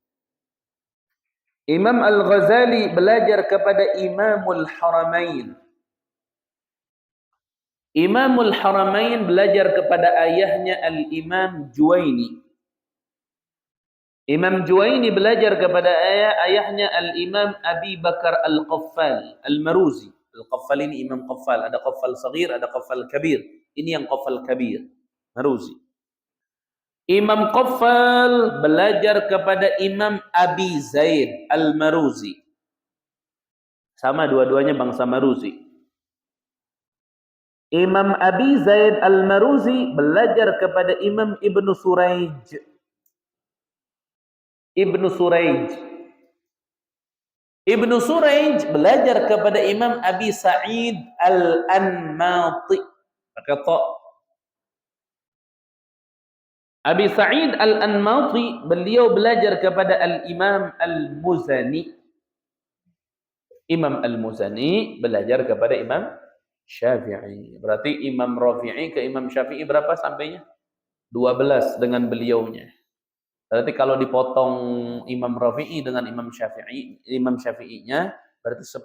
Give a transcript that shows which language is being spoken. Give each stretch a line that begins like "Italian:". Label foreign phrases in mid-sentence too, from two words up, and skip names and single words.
Indonesian: Imam Al-Ghazali belajar kepada Imamul Haramain. Imamul Haramain belajar kepada ayahnya Al-Imam Juwaini. Imam Juwaini belajar kepada ayahnya Al-Imam Abi Bakar Al-Qaffal Al-Maruzi. Al-Qaffal ini Imam Qaffal, ada Qaffal Saghir, ada Qaffal Kabir. Ini yang Qaffal Kabir, Maruzi. Imam Qaffal belajar kepada Imam Abi Zaid Al-Maruzi. Sama dua-duanya bangsa Maruzi. Imam Abi Zaid Al-Maruzi belajar kepada Imam Ibnu Suraij. Ibnu Suraij. Ibnu Suraij belajar kepada Imam Abi Sa'id Al-Anmati. Pakai ta. Abi Sa'id Al-Anmati beliau belajar kepada Al-Imam Al-Muzani. Imam Al-Muzani belajar kepada Imam Syafi'i. Berarti Imam Rafi'i ke Imam Syafi'i berapa sampainya? 12 dengan beliaunya. Berarti kalau dipotong Imam Rafi'i dengan Imam Syafi'inya berarti 10.